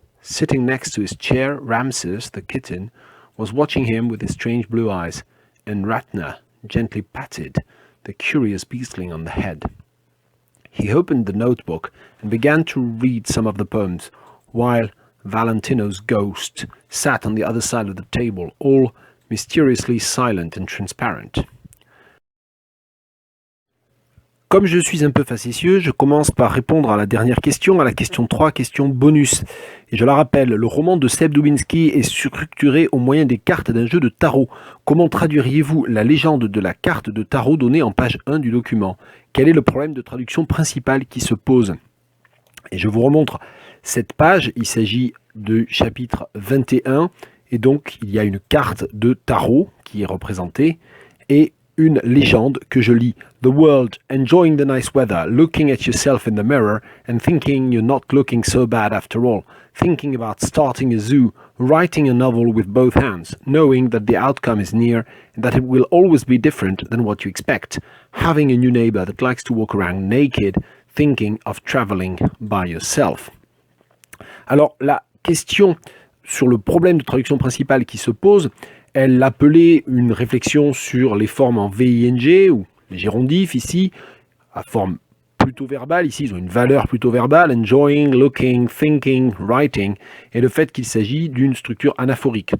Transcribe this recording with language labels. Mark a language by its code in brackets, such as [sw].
[en] Sitting next to his chair, Ramses, the kitten, was watching him with his strange blue eyes, and Ratner gently patted the curious beastling on the head. He opened the notebook and began to read some of the poems, while Valentino's ghost sat on the other side of the table, all mysteriously silent and transparent. [fr] Comme je suis un peu facétieux, je commence par répondre à la dernière question, à la question 3, question bonus. Et je la rappelle, le roman de Seb Dubinski est structuré au moyen des cartes d'un jeu de tarot. Comment traduiriez-vous la légende de la carte de tarot donnée en page 1 du document? Quel est le problème de traduction principal qui se pose? Et je vous remontre cette page, il s'agit de chapitre 21, et donc il y a une carte de tarot qui est représentée, et une légende que je lis. [en] The world, enjoying the nice weather, looking at yourself in the mirror and thinking you're not looking so bad after all, thinking about starting a zoo, writing a novel with both hands, knowing that the outcome is near and that it will always be different than what you expect, having a new neighbor that likes to walk around naked, thinking of traveling by yourself. [fr] Alors, la question sur le problème de traduction principale qui se pose, elle appelait une réflexion sur les formes en VING, ou les gérondifs ici, à forme plutôt verbale. Ici, ils ont une valeur plutôt verbale, [en] enjoying, looking, thinking, writing, [fr] et le fait qu'il s'agit d'une structure anaphorique.